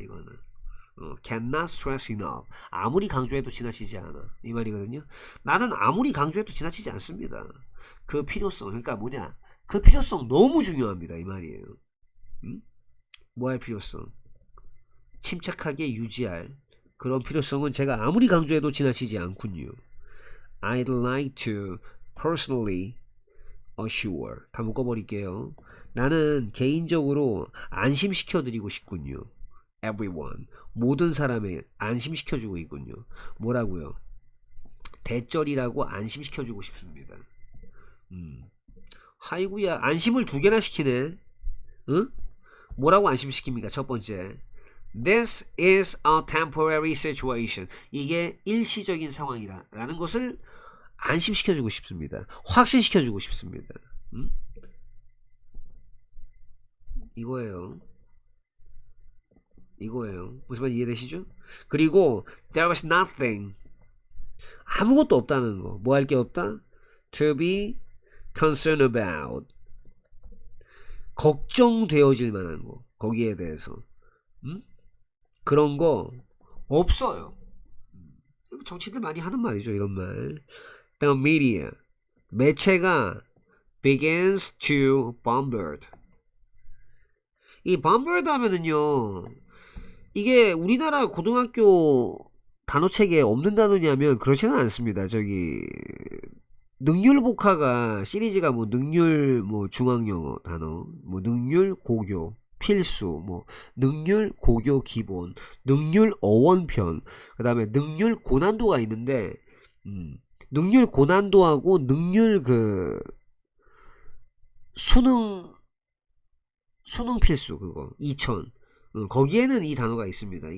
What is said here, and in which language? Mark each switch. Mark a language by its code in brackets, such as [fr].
[ko] 이거는 [en] cannot stress enough [ko] 아무리 강조해도 지나치지 않아 이 말이거든요. 나는 아무리 강조해도 지나치지 않습니다. 그 필요성 그러니까 뭐냐 그 필요성 너무 중요합니다 이 말이에요. 뭐할 필요성 침착하게 유지할 그런 필요성은 제가 아무리 강조해도 지나치지 않군요. [en] I'd like to personally assure [ko] 다 묶어버릴게요. 나는 개인적으로 안심시켜드리고 싶군요. [en] Everyone. [ko] 모든 사람에 안심시켜주고 있군요. 뭐라고요? 대절이라고 안심시켜주고 싶습니다. 하이구야, 안심을 두 개나 시키네. 응? 뭐라고 안심시킵니까? 첫 번째. [en] This is a temporary situation. [ko] 이게 일시적인 상황이라는 것을 안심시켜주고 싶습니다. 확신시켜주고 싶습니다. 이거예요. 무슨 말 이해되시죠? 그리고 [en] there was nothing. [ko] 아무것도 없다는 거. 뭐 할 게 없다? [en] To be concerned about. [ko] 걱정되어질 만한 거. 거기에 대해서. 그런 거 없어요. 정치인들 많이 하는 말이죠. 이런 말. [en] The media. [ko] 매체가 [en] begins to bombard. [ko] 이 bombard 하면은요. 이게 우리나라 고등학교 단어책에 없는 단어냐면 그렇지는 않습니다. 저기 능률복화가 시리즈가 뭐 능률 뭐 중앙영어 단어, 뭐 능률 고교 필수, 뭐 능률 고교 기본, 능률 어원편, 그 다음에 능률 고난도가 있는데, 능률 고난도하고 능률 그 수능 필수 그거 2000 거기에는 이 단어가 있습니다.